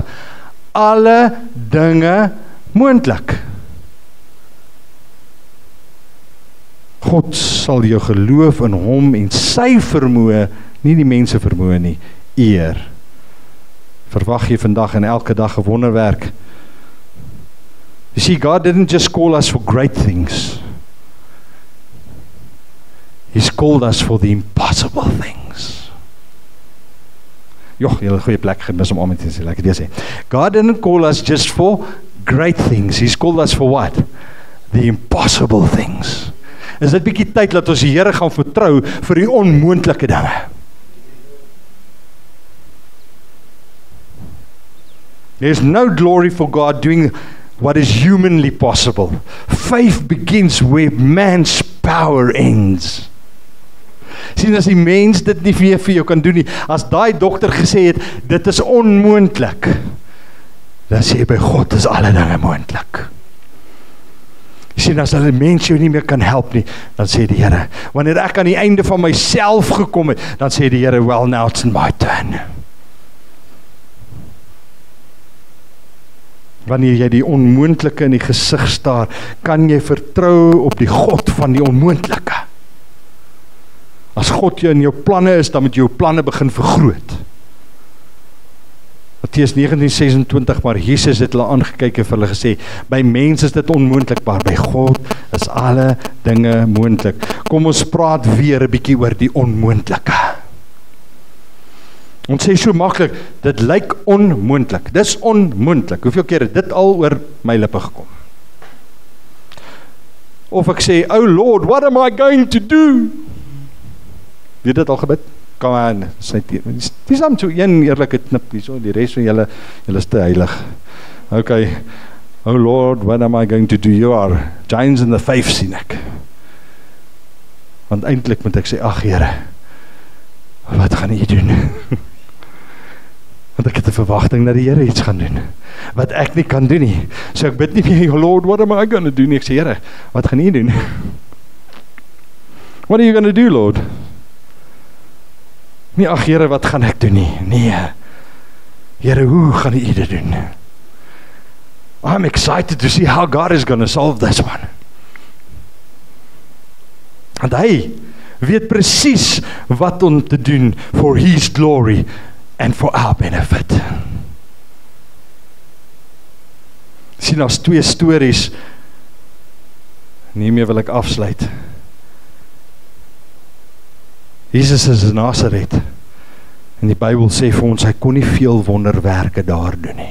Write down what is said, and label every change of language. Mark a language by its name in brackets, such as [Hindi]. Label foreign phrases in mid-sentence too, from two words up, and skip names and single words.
[Afrikaans] Alle dinge moontlik. God sal jou geloof in hom en sy vermoë, nie die mense vermoë nie, eer. Verwag jy vandag en elke dag 'n wonderwerk? [English] You see, God didn't just call us for great things. He's called us for the impossible things. [Afrikaans] Joh, julle goeie plek gemis om te sê, lekker weer sê. [English] God didn't call us just for great things. He's called us for what? The impossible things. [Afrikaans] Is dit bietjie tyd dat ons die Here gaan vertrou vir die onmoontlike dinge? [English] There's no glory for God doing what is humanly possible. Faith begins where man's power ends. [Afrikaans] Sien, as die mens dit nie meer vir jou kan doen nie, as daai dokter gesê het, dit is onmoontlik, dan sê jy by God is alle dinge moontlik. Sien, as hulle mens jou nie meer kan help nie, dan sê die Here, wanneer ek aan die einde van myself gekom het, dan sê die Here, [English] well, now it's my turn. [Afrikaans] Wanneer jy die onmoontlike in die gesig staar, kan jy vertrou op die God van die onmoontlike. As God jou in jou planne is, dan moet jou planne begin vergroot. Matteus 19:26, maar Jesus het hulle aangekyk en vir hulle gesê, by mense is dit onmoontlik, maar by God is alle dinge moontlik. Kom ons praat weer 'n bietjie oor die onmoontlike. Ons sê so maklik, dit lyk onmoontlik. Dis onmoontlik. Hoeveel keer het dit al oor my lippe gekom? Of ek sê, [English] oh Lord, what am I going to do? [Afrikaans] Weet dit al gebid? Kom aan, dis om toe een eerlike knip hier so, die res van julle is te heilig. [English] Okay, oh Lord, what am I going to do? You are giants in the faith, [Afrikaans] sien ek. Want eintlik moet ek sê, ag Here, wat gaan U doen? Want ek het 'n verwagting dat die Here iets gaan doen, wat ek nie kan doen nie. So ek bid nie meer, [English] oh Lord, what am I going to do? [Afrikaans] Ek sê, Here, wat gaan U doen? [English] What are you going to do, Lord? [Afrikaans] Nie, ag Here, wat gaan ek doen nie? Nee, Here, hoe gaan U dit doen? [English] I'm excited to see how God is going to solve this one. [Afrikaans] Want hy weet presies wat om te doen [English] for His glory and for our benefit. [Afrikaans] Sien, as 2 stories, nie meer wil ek afsluit. Jesus is in Nazareth, en die Bybel sê vir ons, hy kon nie veel wonderwerke daar doen nie.